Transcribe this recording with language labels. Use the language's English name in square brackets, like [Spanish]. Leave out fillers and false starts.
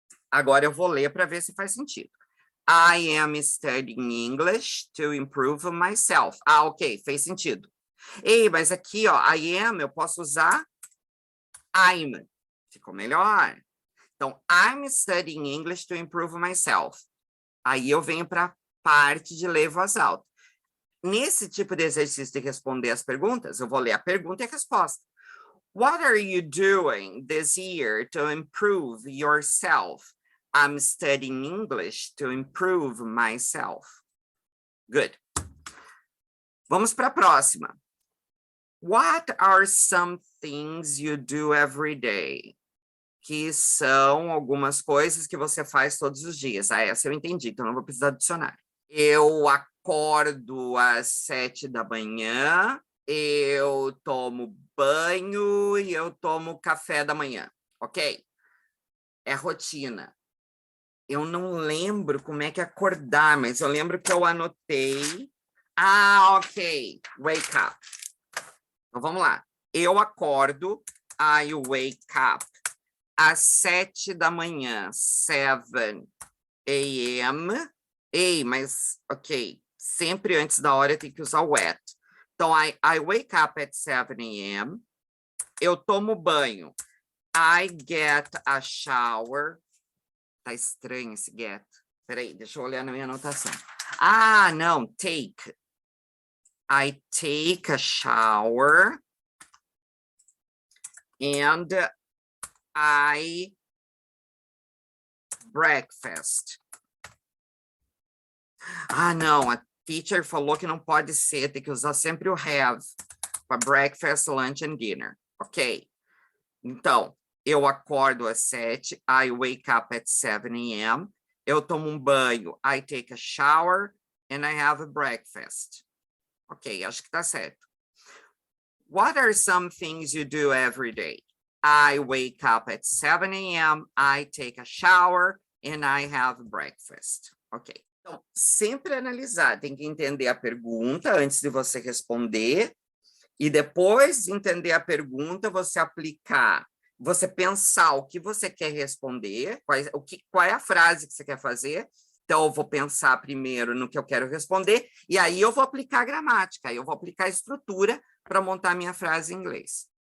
[Portuguese] Agora eu vou ler para ver se faz sentido. [English] I am studying English to improve myself. [Portuguese] Ah, ok, fez sentido. Ei, mas aqui, ó, [English] I am, [Portuguese] eu posso usar I'm. Ficou melhor. [English] Então, I'm studying English to improve myself. [Portuguese] Aí eu venho para a parte de ler voz alta. Nesse tipo de exercício de responder as perguntas, eu vou ler a pergunta e a resposta. [English] What are you doing this year to improve yourself? I'm studying English to improve myself. Good. [Portuguese] Vamos para a próxima. [English] What are some things you do every day? [Portuguese] Que são algumas coisas que você faz todos os dias. Ah, essa eu entendi, então não vou precisar do dicionário. Eu acordo às 7 da manhã, eu tomo banho e eu tomo café da manhã, ok? É rotina. Eu não lembro como é que é acordar, mas eu lembro que eu anotei Ah, ok. Wake up. Então, vamos lá. Eu acordo. [English] I wake up. [Portuguese] Às 7 da manhã. 7 a.m. Ei, mas, ok. Sempre antes da hora tem que usar o at. [English] Então, I wake up at 7 a.m. [Portuguese] Eu tomo banho. [English] I get a shower. [Portuguese] Tá estranho esse get. Peraí, deixa eu olhar na minha anotação. Ah, não, take. [English] I take a shower and I breakfast. [Portuguese] Ah, não, a teacher falou que não pode ser, tem que usar sempre o have para breakfast, lunch and dinner. Ok. Então, eu acordo às 7, [English] I wake up at 7 a.m. [Portuguese] Eu tomo um banho, [English] I take a shower and I have a breakfast. [Portuguese] Ok, acho que tá certo. [English] What are some things you do every day? I wake up at 7 a.m., I take a shower and I have breakfast. Ok. [Portuguese] Então, sempre analisar, tem que entender a pergunta antes de você responder e depois de entender a pergunta, você aplicar, você pensar o que você quer responder, qual é a frase que você quer fazer. Então, eu vou pensar primeiro no que eu quero responder e aí eu vou aplicar a gramática, eu vou aplicar a estrutura para montar minha frase em inglês.